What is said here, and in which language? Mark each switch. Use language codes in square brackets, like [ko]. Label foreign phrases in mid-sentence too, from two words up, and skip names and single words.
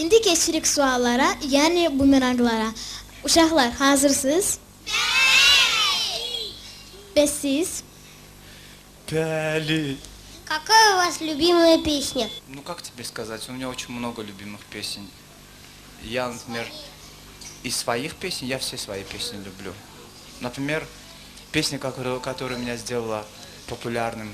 [az] keçirik suallara, yəni bumeranglara. Uşaqlar, hazırsınız? Bəs siz? Пяли. [ru] Какая у вас любимая песня? Ну, как тебе сказать, у меня очень много любимых песен. Я, например, из своих песен, я все свои песни люблю. Например, песня, которая меня сделала популярным.